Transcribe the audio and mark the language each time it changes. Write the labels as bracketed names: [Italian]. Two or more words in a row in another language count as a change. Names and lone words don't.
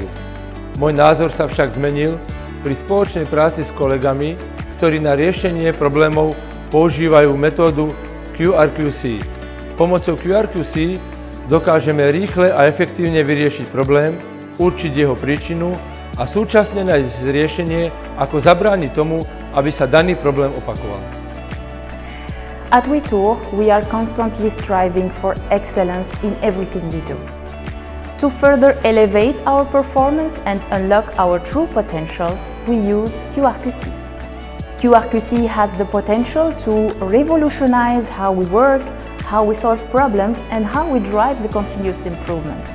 [Slovak] Môj názor sa však zmenil pri spoločnej práci s kolegami, ktorí na riešenie problémov používajú metódu QR QC. Pomocou QR QC dokážeme rýchle a efektívne vyriešiť problém, určiť jeho príčinu a súčasne nájsť riešenie, ako zabrániť tomu, aby sa daný problém opakoval. [English] At Vitor, we are constantly striving for excellence in everything we do. To further elevate our performance and unlock our true potential, we use QRQC. QRQC has the potential to revolutionize how we work, how we solve problems, and how we drive the continuous improvement.